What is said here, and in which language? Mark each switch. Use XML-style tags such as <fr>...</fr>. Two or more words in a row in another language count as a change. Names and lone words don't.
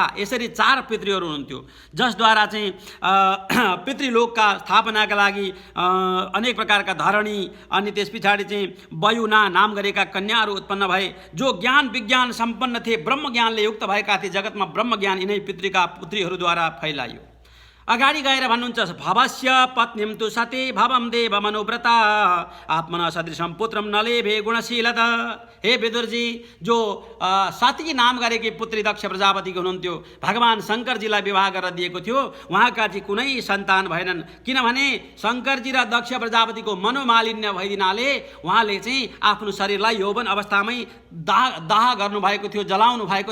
<ne>यसरी 4 पितृहरू हुनुहुन्थ्यो जसद्वारा चाहिँ पितृलोकका स्थापनाका लागि अनेक प्रकारका धरणी अनि त्यस पछाडि चाहिँ वयुना नाम गरेका कन्याहरू उत्पन्न भए जो ज्ञान विज्ञान सम्पन्न थिए, ब्रह्म ज्ञानले युक्त भएका थिए। जगतमा ब्रह्म ज्ञान यिनै पितृका पुत्रीहरूद्वारा फैलाइयो। अगाडि गएर भन्नुहुन्छ</ne> <sa>भवस्य पत्नीम तु सती भवम देव मनुव्रता आत्मना सदृशम पुत्रम नलेभे गुणशीलता।</sa> <ne>हे विदुरजी, जो सती नाम गरेकी पुत्री दक्ष प्रजापतिको हुनुहुन्थ्यो, भगवान शङ्करजीलाई विवाह गरेर दिएको थियो, उहाँका चाहिँ कुनै सन्तान भएनन्। किनभने शङ्करजी र दक्ष प्रजापतिको मनोमालिन्य भइदिनाले उहाँले चाहिँ आफ्नो शरीरलाई यौवन अवस्थामै दाह गर्नुभएको थियो, जलाउनु भएको</ne>